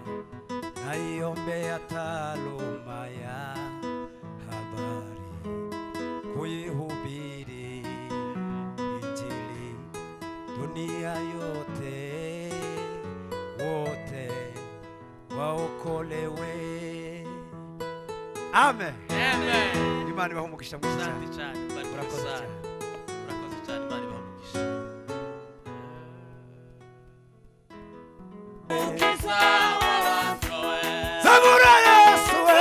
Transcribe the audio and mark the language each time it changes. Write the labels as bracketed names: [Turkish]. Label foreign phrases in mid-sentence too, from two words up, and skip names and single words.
[Swahili] Naiombea taaluma ya habari, kuihubiri Injili dunia yote, wote waokolewe. Amen. amen [Kinyarwanda] Imana ibahumugisha mwinshi cyane. [Swahili] asante cyane [Kinyarwanda] Murakoze murakoze cyane. cyane Imana ibahumugisha Zabura Yesu we,